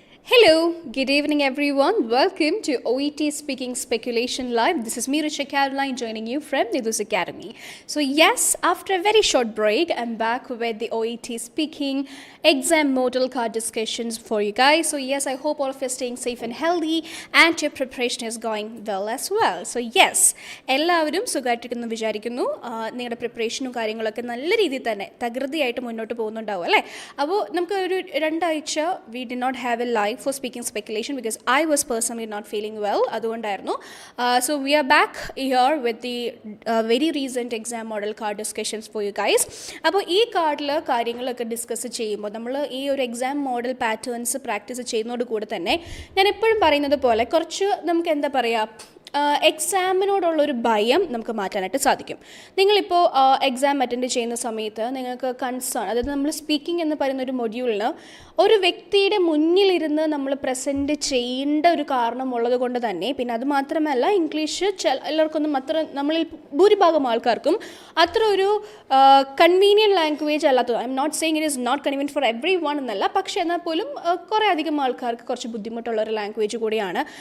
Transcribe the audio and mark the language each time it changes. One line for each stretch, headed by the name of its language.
English: Hello, good evening everyone. Welcome to OET Speaking Speculation Live. This is me, Richa Caroline, joining you from Nidus Academy. So yes, after a very short break, I'm back with the OET Speaking exam model card discussions for you guys. So yes, I hope all of you are staying safe and healthy and your preparation is going well as well. So yes,
Malayalam: എല്ലാവരും സുഖമായിട്ടിരിക്കുന്നു വിചാരിക്കുന്നു. നിങ്ങളുടെ പ്രിപ്പറേഷനും കാര്യങ്ങളൊക്കെ നല്ല രീതിയിൽ തന്നെ തകൃതിയായിട്ട് മുന്നോട്ട് പോകുന്നുണ്ടാവും അല്ലേ? അപ്പോൾ നമുക്ക് ഒരു രണ്ടാഴ്ച
English: we did not have a live for speaking speculation because I was personally not feeling well.
Malayalam: അതുകൊണ്ടായിരുന്നു.
English: So we are back here with the very recent exam model card discussions for you guys.
Malayalam: അപ്പോൾ ഈ കാർഡിൽ കാര്യങ്ങളൊക്കെ discuss ചെയ്യുമ്പോൾ നമ്മൾ ഈ ഒരു exam model patterns practice ചെയ്യുന്നതോട് കൂടെ തന്നെ ഞാൻ എപ്പോഴും പറയുന്നത് പോലെ കുറച്ച് നമുക്ക് എന്താ പറയുക എക്സാമിനോടുള്ളൊരു ഭയം നമുക്ക് മാറ്റാനായിട്ട് സാധിക്കും. നിങ്ങളിപ്പോൾ എക്സാം അറ്റൻഡ് ചെയ്യുന്ന സമയത്ത് നിങ്ങൾക്ക് കൺസേൺ, അതായത് നമ്മൾ സ്പീക്കിംഗ് എന്ന് പറയുന്ന ഒരു മൊഡ്യൂളിന് ഒരു വ്യക്തിയുടെ മുന്നിലിരുന്ന് നമ്മൾ പ്രസൻറ്റ് ചെയ്യേണ്ട ഒരു കാരണമുള്ളത് കൊണ്ട് തന്നെ, പിന്നെ അത് മാത്രമല്ല ഇംഗ്ലീഷ് എല്ലാവർക്കൊന്നും അത്ര, നമ്മളിൽ ഭൂരിഭാഗം ആൾക്കാർക്കും അത്ര ഒരു കൺവീനിയൻറ്റ് ലാംഗ്വേജ് അല്ലാത്തത്.
English: I'm not saying it is not convenient for everyone
Malayalam: എന്നല്ല, പക്ഷേ എന്നാൽ പോലും കുറേ അധികം ആൾക്കാർക്ക് കുറച്ച് ബുദ്ധിമുട്ടുള്ള ഒരു ലാംഗ്വേജ് കൂടിയാണ്.